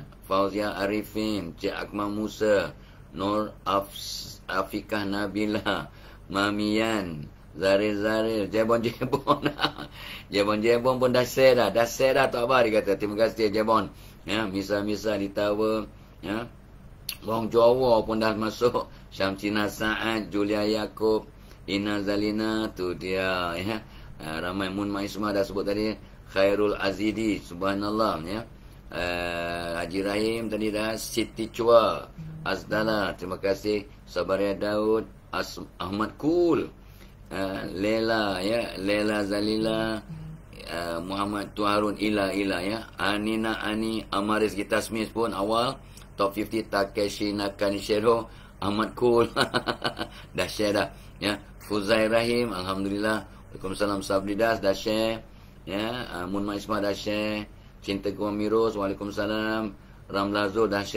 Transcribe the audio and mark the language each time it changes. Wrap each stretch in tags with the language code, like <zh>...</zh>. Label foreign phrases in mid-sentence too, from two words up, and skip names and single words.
<ms>Fauzia Arifin, Cik Akmal Musa, Nur Afikah Nabila, Mamian, Zaril, Jebon Jebon pun dah share dah tak apa, dia kata. Terima kasih Jebon ya. Misa di Tower ya. Wong Jawa pun dah masuk. Syamsina Sa'ad, Julia Yaakob, Ina Zalina, tu dia ya. Ramai. Mun Maisma dah sebut tadi. Khairul Azidi, subhanallah ya. Haji Rahim tadi dah. Siti Chua, Azdala, terima kasih. Sabaria Daud, Ahmad Kul, Lela ya, Lela Zalila, Muhammad Tuharun Ila ya. Anina Ani, Amaris Gita Smith pun awal top 50. Takeshi Nakanishiro, Ahmad Kul dah share dah ya. Fuzai Rahim, alhamdulillah. Waalaikumsalam. Sabridas dah share ya. Munma Isma dah share. Cinta Guamirus, waalaikumsalam. Ramlazo dah share.</ms>